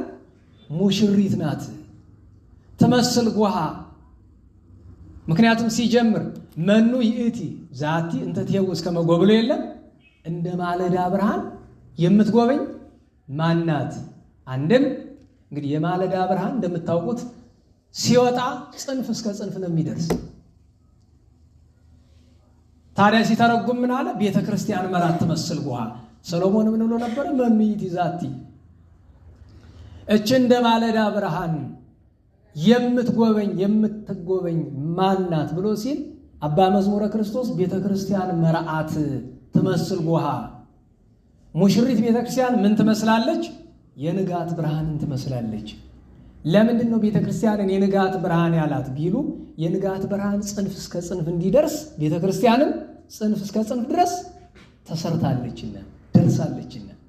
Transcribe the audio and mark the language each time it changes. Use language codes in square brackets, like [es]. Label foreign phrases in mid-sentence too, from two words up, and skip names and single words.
[am] ሙሽሪት ናት። [gez] ትመስል ጎሃ። [am] ምክንያቱም ሲጀምር [gez] መኑ ይእቲ ዛቲ እንተ ትሄውስ ከመ ጎብሎ [am] የለም እንደ ማለዳ ብርሃን የምትጎበኝ ማናት? አንድም እንግዲህ የማለዳ ብርሃን እንደምታውቁት ሲወጣ ጽንፍ እስከ ጽንፍ ነው የሚደርስ። ታዲያ ሲተረጉም ምን አለ? [gez] ቤተ ክርስቲያን መርዓት ትመስል ጎሃ። [am] ሰሎሞን ምን ብሎ ነበር? [gez] መኑ ይእቲ ዛቲ [am] እች እንደ ማለዳ ብርሃን የምትጎበኝ ማናት ብሎ ሲል አባ መዝሙረ ክርስቶስ ቤተ ክርስቲያን [gez] መርዓት ትመስል ጎሃ። [am] ሙሽሪት ቤተ ክርስቲያን ምን ትመስላለች? የንጋት ብርሃንን ትመስላለች። ለምንድን ነው ቤተ ክርስቲያንን የንጋት ብርሃን ያላት ቢሉ የንጋት ብርሃን ጽንፍ እስከ ጽንፍ እንዲደርስ ቤተ ክርስቲያንን ጽንፍ እስከ ጽንፍ ድረስ ተሰርታለችና ደርሳለችና